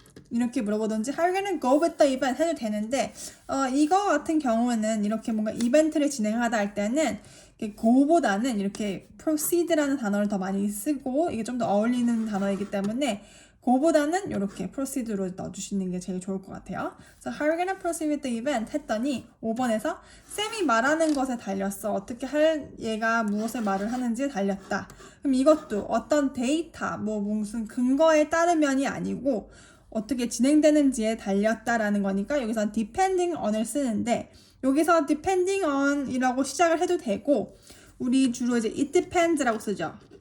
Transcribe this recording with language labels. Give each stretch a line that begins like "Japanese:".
Korean: 이렇게 물어보든지
English: How are you gonna go with the event
Korean: 해도 되는데 이거 같은 경우는 이렇게 뭔가 이벤트를 진행하다 할 때는 go보다는 이렇게 proceed라는 단어를 더 많이 쓰고 이게 좀 더 어울리는 단어이기 때문에 go보다는 이렇게 proceed로 넣어주시는 게 제일 좋을 것 같아요.
English: So how are you gonna proceed with the event
Korean: 했더니 5번에서 쌤이 말하는 것에 달렸어. 어떻게 할 얘가 무엇을 말을 하는지에 달렸다. 그럼 이것도 어떤 데이터 뭐 무슨 근거에 따르면이 아니고 어떻게 진행되는지에 달렸다라는 거니까 여기서 depending on을 쓰는데 여기서 depending on 이라고 시작을 해도 되고 우리 주로 이제 it depends라고 쓰죠.